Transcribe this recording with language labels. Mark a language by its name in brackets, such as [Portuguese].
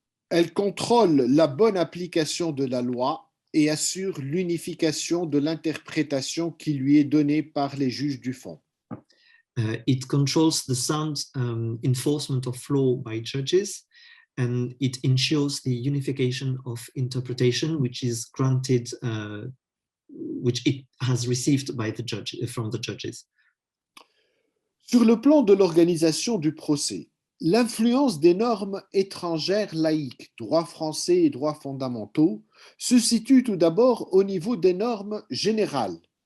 [French] Elle contrôle la bonne application de la loi et assure l'unification de l'interprétation qui lui est donnée par les juges du fond. [English] It controls the sound enforcement of law by judges, and it ensures the unification of interpretation, which is granted, which it has received by the judge, from the judges. [French] Sur le plan de l'organisation du procès, l'influence des normes étrangères laïques, droit français et droits fondamentaux, se situe tout d'abord au niveau des normes générales.